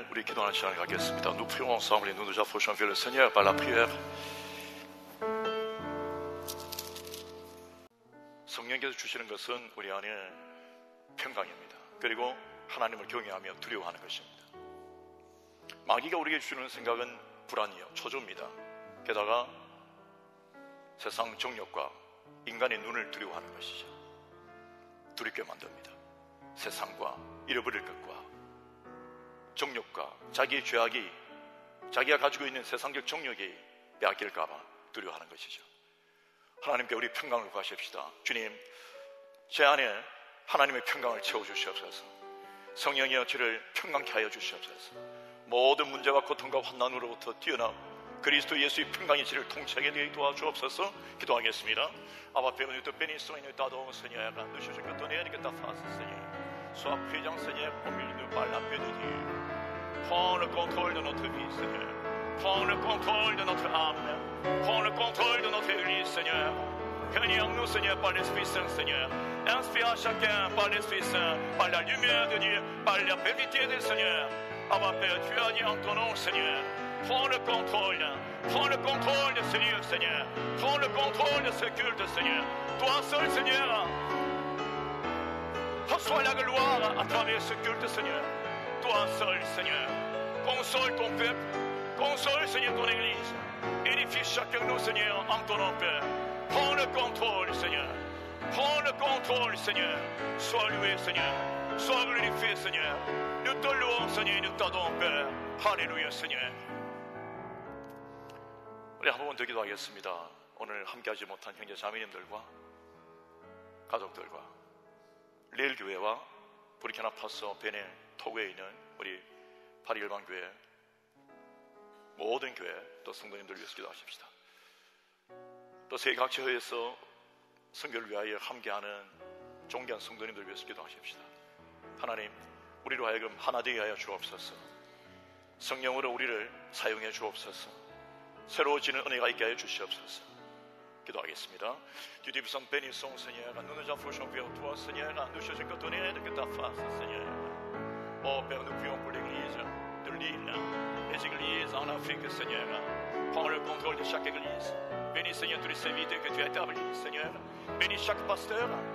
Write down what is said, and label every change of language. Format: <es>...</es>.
<ko>기도하는 시간을 갖겠습니다.</ko> <fr>Nous prions ensemble et nous nous approchons vers le Seigneur par la prière.</fr> <ko>성령께서 주시는 것은 우리 안에 평강입니다. 그리고 하나님을 경외하며 두려워하는 것입니다. 마귀가 우리에게 주는 생각은 불안이요, 초조입니다. 게다가 세상 정욕과 인간의 눈을 두려워하는 것이죠. 두렵게 만듭니다. 세상과 잃어버릴 것과 정욕과 자기의 죄악이 자기가 가지고 있는 세상적 정욕이 빼앗길까봐 두려워하는 것이죠. 하나님께 우리 평강을 구하십시다. 주님, 제 안에 하나님의 평강을 채워주시옵소서. 성령이여 저를 평강케 하여 주시옵소서. 모든 문제와 고통과 환난으로부터 뛰어나 그리스도 예수의 평강이 저를 통치하게 되게 도와주옵소서. 기도하겠습니다.</ko> <fr>Abba Père, nous te bénissons et nous t'adorons, Seigneur. Nous cherchons que ton aide, que ta face, Seigneur. Sois présent, Seigneur, au milieu de nous par la paix de Dieu. Prends le contrôle de notre vie, Seigneur. Prends le contrôle de notre âme. Prends le contrôle de notre Église, Seigneur. Réunis en nous, Seigneur, par l'Esprit Saint, Seigneur. Inspire à chacun par l'Esprit Saint, par la lumière de Dieu, par la vérité du Seigneur. Abba Père, tu as dit en ton nom, Seigneur. Prends le contrôle de ce lieu, Seigneur. Prends le contrôle de ce culte, Seigneur. Toi seul, Seigneur, reçois la gloire à travers ce culte, Seigneur. Toi seul, Seigneur, console ton peuple, console, Seigneur, ton Église. Édifie chacun de nous, Seigneur, en ton nom, Père. Prends le contrôle, Seigneur. Prends le contrôle, Seigneur. Sois loué, Seigneur. Sois glorifié, Seigneur. Nous te louons, Seigneur, nous t'adorons, Père. 할렐루야, Seigneur.</fr> <ko>우리 한 번 더 기도하겠습니다. 오늘 함께하지 못한 형제 자매님들과 가족들과 리엘 교회와 부르키나파소 베닌 토고에 있는 우리 파리 열방교회 모든 교회 또 성도님들 위해서 기도하십시다. 또 세계 각처에서 선교를 위하여 함께하는 존귀한 성도님들 위해서 기도하십시다. 하나님, 우리로 하여금 하나 되게 하여 주옵소서. 성령으로 우리를 사용해 주옵소서. 새로워지는 은혜가 있게 하여 주시옵소서. 기도하겠습니다.</ko> <fr>Tu dis puissant bénissons, Seigneur. Nous nous approchons vers toi, Seigneur. Nous cherchons que ton aide, que ta face, Seigneur. Oh Père, nous prions pour l'église de Lille, les églises en Afrique, Seigneur. Prends le contrôle de chaque église. Bénis, Seigneur, tous les serviteurs que tu as établis, Seigneur. Bénis chaque pasteur.</fr>